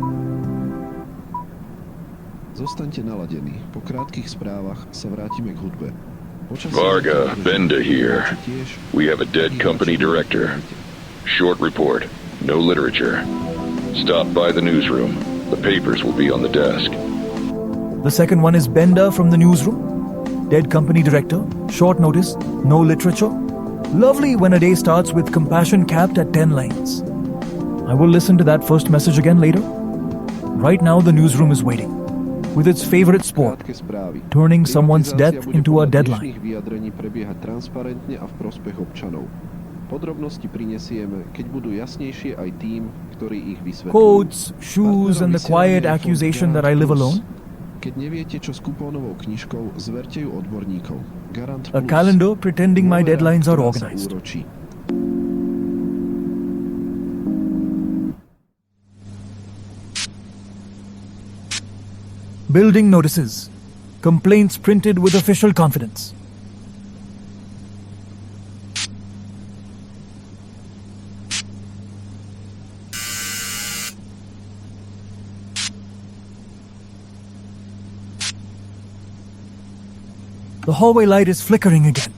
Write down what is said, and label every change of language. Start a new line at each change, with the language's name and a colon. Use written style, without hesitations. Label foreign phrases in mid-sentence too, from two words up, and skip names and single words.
Slovak: Zostaňte naladení. Po krátkých správach sa vrátime k hudbe.
English: Varga, Benda here. We have a dead company director. Short report. No literature. Stop by the newsroom. The papers will be on the desk. The second one is Benda from the newsroom. Dead company director. Short notice. No literature. Lovely when a day starts with compassion capped at 10 lines. I will listen to that first message again later. Right now the newsroom is waiting. With its favorite sport, turning someone's death into a deadline.
Slovak: Podrobnosti prinesieme, keď budú jasnejšie aj tým, ktorí ich vysvetľujú.
English: Coats, shoes, and the quiet accusation that I live alone.
Slovak: Keď neviete, čo s kupónovou knižkou, zverte ju odborníkov. Garant
English: A calendar pretending my deadlines are organized. Building notices. Complaints printed with official confidence. The hallway light is flickering again.